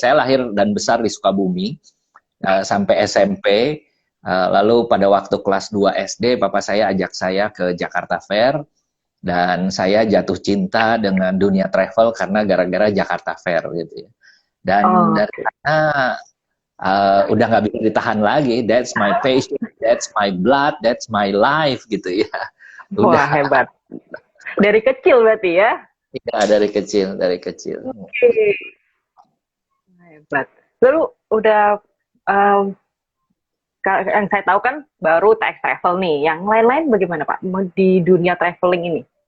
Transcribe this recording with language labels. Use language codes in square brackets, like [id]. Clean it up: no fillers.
[id] Saya lahir dan besar di Sukabumi, sampai SMP. Lalu pada waktu kelas 2 SD, papa saya ajak saya ke Jakarta Fair, dan saya jatuh cinta dengan dunia travel karena gara-gara Jakarta Fair gitu ya. Dan Oh, dari sana udah nggak bisa ditahan lagi. [en] That's my passion, that's my blood, that's my life [id] gitu ya. wah Udah, hebat. Dari kecil berarti ya. ya dari kecil, dari kecil. Oke. Hebat. Lalu udah um, yang saya tahu kan baru TX Travel nih. Yang lain-lain bagaimana Pak di dunia traveling ini?